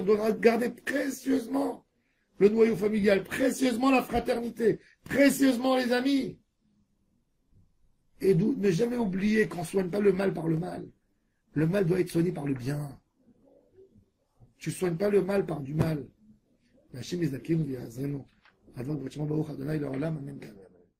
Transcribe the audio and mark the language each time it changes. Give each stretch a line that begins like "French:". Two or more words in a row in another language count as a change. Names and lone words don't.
French: On doit garder précieusement le noyau familial, précieusement la fraternité, précieusement les amis. Et ne jamais oublier qu'on ne soigne pas le mal par le mal. Le mal doit être soigné par le bien. Tu ne soignes pas le mal par du mal.
Hebrew: השם יזכנו ויעזרנו אדון ברוך ה' לעולם אמן.